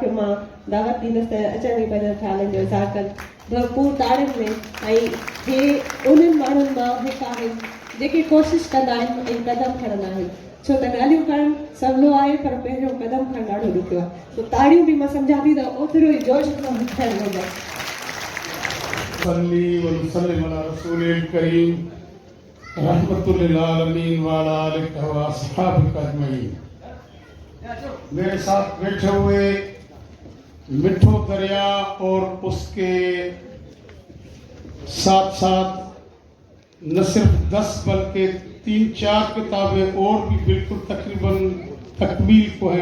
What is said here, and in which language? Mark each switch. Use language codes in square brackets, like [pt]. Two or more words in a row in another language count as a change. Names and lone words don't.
[sd] मां दावत दींदसि त अचण जी पंहिंजनि ख़्यालनि जो इज़हार कनि भरपूर तारीफ़ में ऐं हे उन्हनि माण्हुनि मां हिकु आहिनि जेके कोशिशि कंदा आहिनि ऐं क़दम खणंदा आहिनि छो त ॻाल्हियूं करणु सवलो आहे पर पहिरियों क़दम खणणु ॾाढो ॾुखियो आहे तो ताड़ियूं बि मां सम्झां थी त ओतिरो ई जोश सां थियणु घुरिजे। [ar] صل وسلم على الرسول الكريم رحمة للعالمين وعلى آله وأصحابه أجمعين. [ur] میرے ساتھ بیٹھے ہوئے مٹھو دریا اور اس کے ساتھ ساتھ نہ صرف 10 بلکہ 3-4 کتابیں اور بھی بالکل تقریباً تکمیل کو ہیں.